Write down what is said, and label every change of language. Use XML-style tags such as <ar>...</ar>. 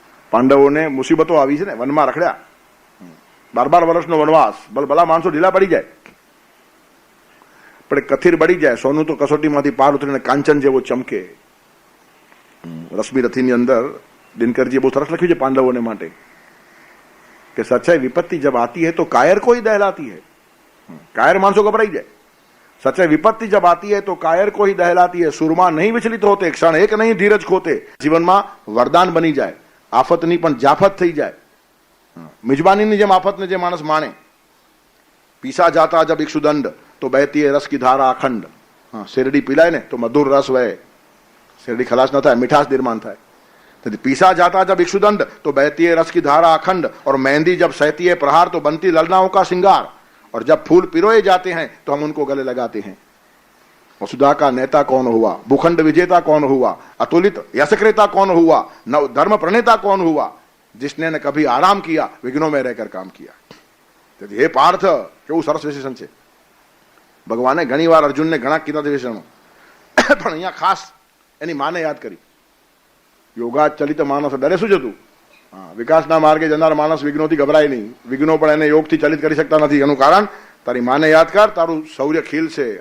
<gu>પાંડવોને મુસીબતો આવી છે ને, વનમાં રખડ્યા, 12 વર્ષનો વનવાસ, ભલા માણસો ઢીલા પડી જાય, પણ કથિર બળી જાય. સોનું તો કસોટીમાંથી પાર ઉતરીને કાંચન જેવો ચમકે. રશ્મિ રથીની અંદર દિનકરજીએ બહુ સરસ લખ્યું છે પાંડવોને માટે કે</gu> <hi>સચ્ચાઈ વિપત્તિ જબ આતી है तो कायर को ही दहलाती है.</hi> <gu>कायर मानसों घबराई जाए.</gu> <hi>सच्चाई विपत्ति जब आती है तो कायर को ही दहलाती है. सुरमा नहीं विचलित होते, क्षण एक नहीं धीरज खोते.</hi> <gu>જીવનમાં વરદાન બની જાય, આફતની પણ જાફત થઈ જાય. મિજબાનીની જેમ આફતને જે માણસ માણે.</gu> <hi>પીસા જાતા જબ ઇક્ષુદંડ તો બહેતી રસ કી ધારા અખંડ.</hi> <gu>શેરડી પીલાય ને તો મધુર રસ વહે, શેરડી ખલાસ ન થાય, મીઠાશ નિર્માણ થાય.</gu> <hi>पीसा जाता जब इक्षुदंड तो बहती है रस की धारा अखंड. और मेहंदी जब सहती है प्रहार तो बनती ललनाओं का श्रृंगार. और जब फूल पिरोए जाते हैं तो हम उनको गले लगाते हैं. वसुधा का नेता कौन हुआ, भूखंड विजेता कौन हुआ, अतुलित यशक्रेता कौन हुआ, नव धर्म प्रणेता कौन हुआ, जिसने न कभी आराम किया विघ्नों में रहकर काम किया. हे पार्थ,</hi> <gu>કેવું સરસ વિશેષણ છે. ભગવાને ઘણી વાર અર્જુનને ઘણા કીધા વિશેષણો, પણ અહીંયા ખાસ એની માને યાદ કરી. યોગાચલિત માણસ ડરે શું જતું? વિકાસના માર્ગે જનાર માણસ વિઘ્નોથી ગભરાય નહીં. વિઘ્નો પણ એને યોગથી ચલિત કરી શકતા નથી. એનું કારણ તારી માને યાદ કર, તારું શૌર્ય ખીલશે.</gu>